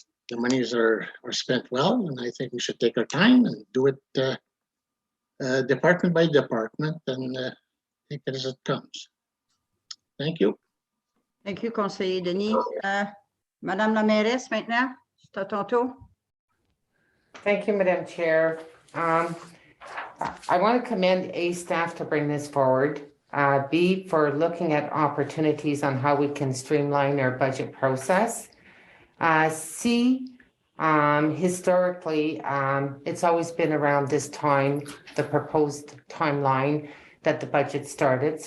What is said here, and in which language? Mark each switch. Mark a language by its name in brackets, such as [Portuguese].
[English] the monies are spent well, and I think we should take our time and do it department by department and take it as it comes. Thank you. Thank you, conseiller Denis. [French] Madame la mairesse, maintenant, c'est à ton tour. [English] Thank you, Madam Chair. I want to commend A, staff to bring this forward. B, for looking at opportunities on how we can streamline our budget process. C, historically, it's always been around this time, the proposed timeline that the budget started.